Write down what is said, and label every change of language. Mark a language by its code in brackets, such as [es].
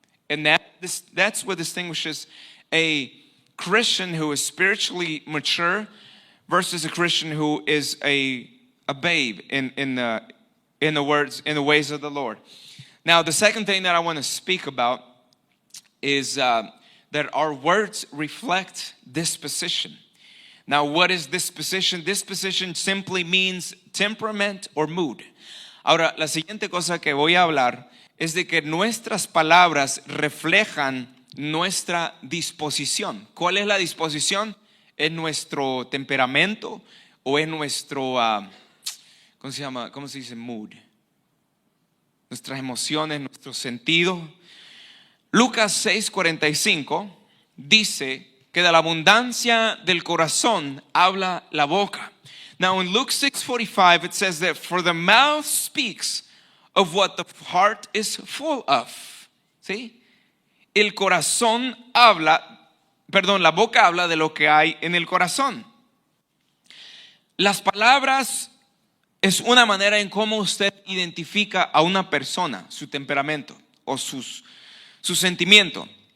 [en] And that's what distinguishes a Christian who is spiritually mature versus a Christian who is a babe in the ways of the Lord. Now, the second thing that I want to speak about is that our words reflect disposition. Now, what is disposition? Disposition simply means temperament or mood. [es] Ahora, la siguiente cosa que voy a hablar es de que nuestras palabras reflejan nuestra disposición. ¿Cuál es la disposición? ¿Es nuestro temperamento o es nuestro, ¿cómo se llama? ¿Cómo se dice? Mood. Nuestras emociones, nuestro sentido. Lucas 6:45 dice que de la abundancia del corazón habla la boca. [en] Now in Luke 6:45 it says that for the mouth speaks of what the heart is full of. [es] ¿Sí? El corazón habla, la boca habla de lo que hay en el corazón. Las palabras es una manera en cómo usted identifica a una persona, su temperamento o su sentimiento.